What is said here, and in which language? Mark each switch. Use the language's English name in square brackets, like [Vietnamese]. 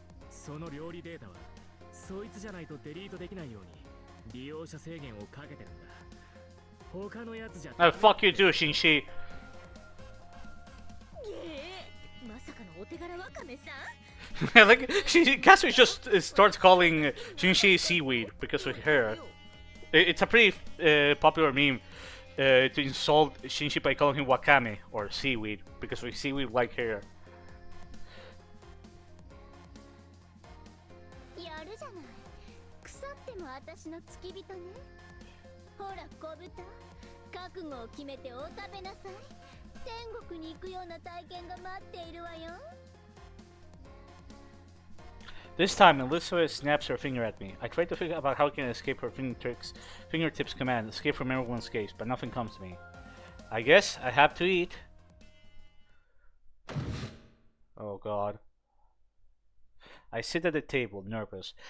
[Japanese] その料理データはそいつじゃないとデリートできないように利用者制限をかけてるんだ。他のやつじゃ。 [English] Fuck you too, Shinshi. [Japanese] まさかのお手柄わかめさん。 [English] Like, Caster just starts calling Shinshi seaweed because of her. It's a pretty popular meme to insult Shinshi by calling him wakame or seaweed because of seaweed like hair. [Japanese] やるじゃない。腐っても私の付き人ね。ほら小豚、覚悟を決めてお食べなさい。天国に行くような体験が待っているわよ。 [English] This time, Elizabeth snaps her finger at me. I try to figure out how I can escape her fingertips command, escape from everyone's gaze, but nothing comes to me. I guess I have to eat. Oh god. I sit at the table, nervous.